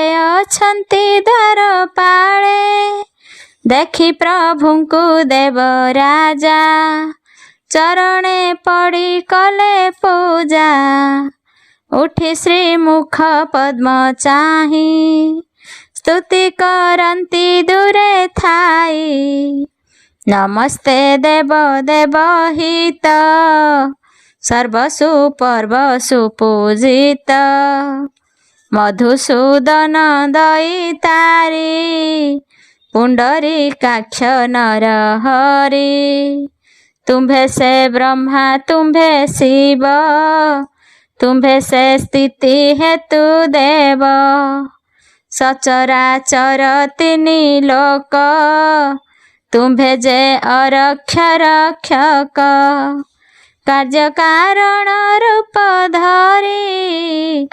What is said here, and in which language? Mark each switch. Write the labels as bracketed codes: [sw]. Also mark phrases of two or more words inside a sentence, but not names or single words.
[or] ଅଛନ୍ତି ଦ୍ୱାର ପାଳେ ଦେଖି ପ୍ରଭୁଙ୍କୁ ଦେବ ରାଜା ଚରଣେ ପଡ଼ି କଲେ ପୂଜା ଉଠି ଶ୍ରୀମୁଖ ପଦ୍ମ ଚାହିଁ ସ୍ତୁତି କରନ୍ତି ଦୂରେ ଥାଇ ନମସ୍ତେ ଦେବ ଦେବ ହିତ ସର୍ବସୁ ପର୍ବ ସୁପୂଜିତ ମଧୁସୂଦନ ଦଇତାରି ପୁଣ୍ଡରୀକାକ୍ଷ ନରହରି ତୁମ୍ଭେ ସେ ବ୍ରହ୍ମା ତୁମ୍ଭେ ଶିବ ତୁମ୍ଭେ ସେ ସ୍ଥିତି ହେତୁ ଦେବ ସଚରାଚର ତିନି ଲୋକ ତୁମ୍ଭେ ଯେ ଅରକ୍ଷର ରକ୍ଷକ କାର୍ଯ୍ୟ କାରଣ ରୂପ ଧରି